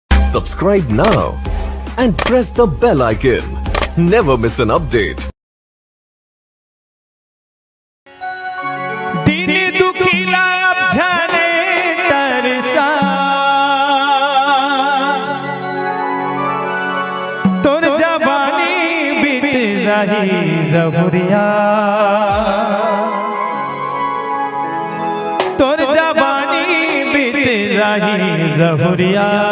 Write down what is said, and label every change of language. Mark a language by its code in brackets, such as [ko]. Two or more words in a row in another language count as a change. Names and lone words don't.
[en] Subscribe now and press the bell icon. Never miss an update. [hne] दिन दुखिला अब जाने तरसा तोर जवानी बीत जाही जहुरिया तोर जवानी बीत जाही जहुरिया